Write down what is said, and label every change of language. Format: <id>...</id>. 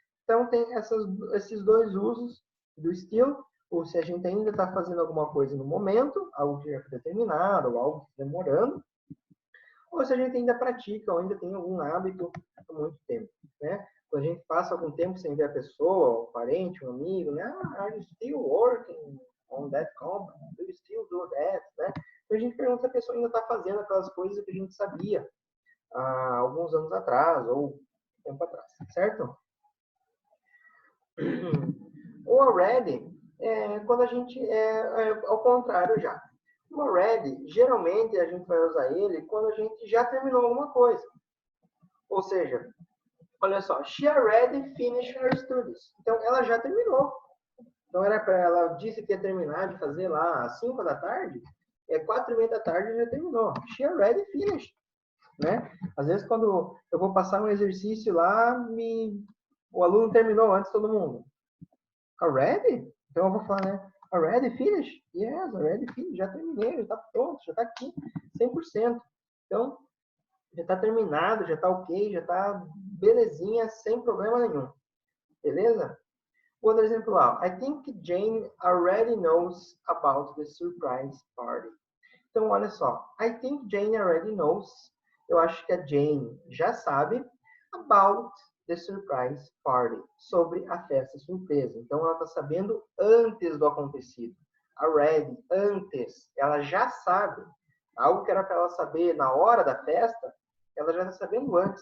<pt>Então, tem esses dois usos do still, ou se a gente ainda está fazendo alguma coisa no momento, algo que já foi determinado, ou algo que está demorando, ou se a gente ainda pratica, ou ainda tem algum hábito há muito tempo, né? Quando a gente passa algum tempo sem ver a pessoa, um parente, um amigo, né?</pt> <en>Are you still working on that company? Do you still do that? Né?</en> <pt>Então a gente pergunta se a pessoa ainda está fazendo aquelas coisas que a gente sabia há alguns anos atrás, ou tempo atrás, certo? O already é quando a gente ao contrário já. O already, geralmente a gente vai usar ele quando a gente já terminou alguma coisa. Ou seja, olha só,</pt> <en>she already finished her studies.</en> <pt>Então, ela já terminou. Então, ela disse que ia terminar de fazer lá às 5 da tarde, 4:30 da tarde já terminou.</pt> <en>She already finished.</en> <pt>Né? Às vezes, quando eu vou passar um exercício lá, o aluno terminou antes de todo mundo.</pt> <en>Already?</en> <pt>Então, eu vou falar, né?</pt> <en>Already finished? Yes, already finished.</en> <pt>Já terminei, já está pronto, já está aqui, 100%. Então, já está terminado, já está ok, já está belezinha, sem problema nenhum. Beleza? Outro exemplo lá.</pt> <en>I think Jane already knows about the surprise party.</en> <pt>Então, olha só.</pt> <en>I think Jane already knows.</en> <pt>eu acho que a Jane já sabe</pt> <en>about the surprise party,</en> <pt>sobre a festa surpresa. Então, ela está sabendo antes do acontecido. Already, antes, ela já sabe. Algo que era para ela saber na hora da festa, ela já está sabendo antes.</pt>